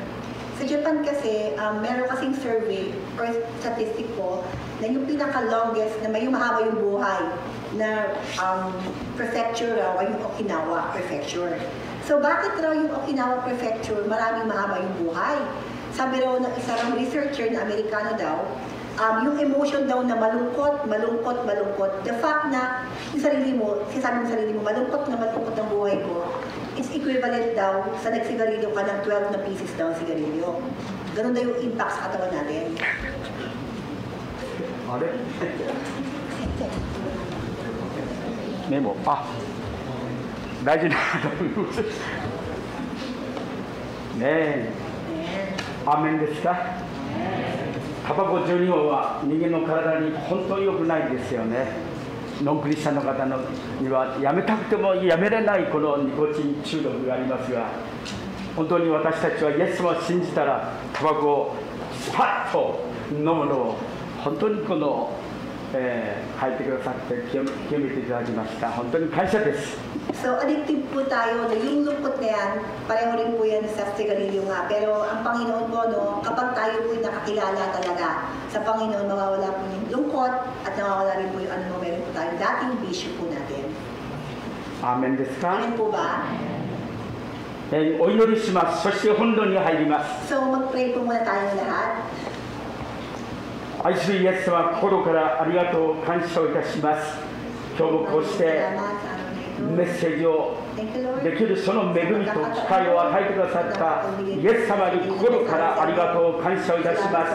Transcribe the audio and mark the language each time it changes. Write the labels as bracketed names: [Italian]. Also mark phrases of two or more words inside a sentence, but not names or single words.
[Filipino] Sa Japan kasi, meron kasing survey or statistic po na yung pinaka-longest na may mahaba yung buhay na prefecture raw ay yung Okinawa Prefecture. So bakit raw yung Okinawa Prefecture maraming mahaba yung buhay? Sabi raw ng isang researcher na Amerikano daw, yung emotion daw na malungkot, [English] the fact [Filipino] na yung sarili mo, sinasabi ng sarili mo, malungkot ang buhay ko, [English] it's equivalent [Filipino] daw sa nagsigarilyo ka ng 12 na pieces daw ang sigarilyo. Ganun daw yung impact sa katawan natin. Memo. [Japanese] 大事なねえ、アーメンですか。タバコ12本は人間の体に本当に良くないですよね。ノンクリスチャンの方にはやめたくてもやめれないこのニコチン中毒がありますが、本当に私たちはイエス様を信じたらタバコをスパッと飲むのを本当にこの書いてくださって清めていただきました。本当に感謝です。 [Filipino] So addictive po tayo na yung lungkot na yan, pareho rin po yan sa sigarilyo nga. Pero ang Panginoon po, no, kapag tayo po nakakilala talaga sa Panginoon, mawawala po yung lungkot at mawawala rin po yung ano, meron po tayong dating bisyo po natin. [Japanese] Amen ですか。 [Filipino] Amen po ba? [Japanese] お祈りします。そして本論に入ります。 [Filipino] So mag-pray po muna tayong lahat. [Japanese] 愛するイエス様、心からありがとう感謝をいたします。今日もこうしてメッセージをできるその恵みと機会を与えてくださったイエス様に心からありがとう感謝をいたします。